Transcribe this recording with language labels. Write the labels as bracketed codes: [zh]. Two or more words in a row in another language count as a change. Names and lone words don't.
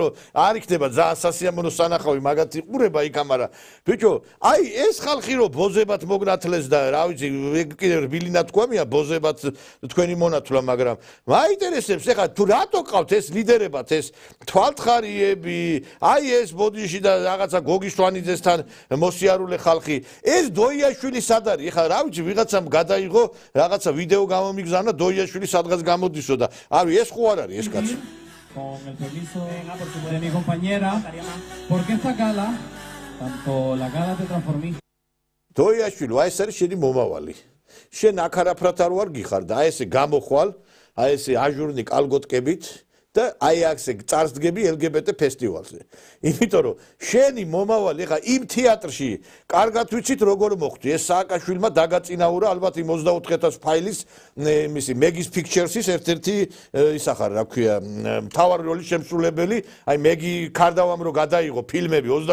[ka] რომ არ იქნება ძალიან სასიამოვნო სანახავი მაგათ იყურება იქ ამარა ბიჭო აი ეს ხალხი რო ბოზებად მოგნათლეს და რა ვიცი კიდევ რბილინა თქვამია ბოზებად თქვენი მონათვლა მაგრამ მაინტერესებს ეხლა თუ რატო ყავთ ეს ლიდერებად ეს თვალთხარიები აი ეს ბოდიში და რაღაცა გოგი შვანიძესთან მოსიარულე ხალხი ეს დოიაშვილი სად არის ეხლა რა ვიცი ვიღაცამ გადაიღო რაღაცა ვიდეო გამომიგზავნა დოიაშვილი სადღაც გამოდისო და არის ეს ხო არ არის ეს კაცი [es] con el permiso de mi compañera porque esta gala tanto la gala de transformismo [ka] დოიაშვილი აი ეს არის შენი მომავალი შენ აქ არაფრად არ ვარ გიხარ და აი ესე გამოხვალ აი ესე აჟურნი კალგოტკებით და აი აქ წარსდგები LGBT ფესტივალზე იმიტომ რომ შენი მომავალი ხა იმ თეატრში კარგად ვიცით როგორ მოხდი ეს სააკაშვილმა დაგაწინაურა ალბათ იმ 24000 ფაილის მისი Megis Pictures-ის ერთ-ერთი ისა ხარ რა ქვია მთავარი როლის შემსრულებელი აი მეგი ქარდავამ რო გადაიღო ფილმები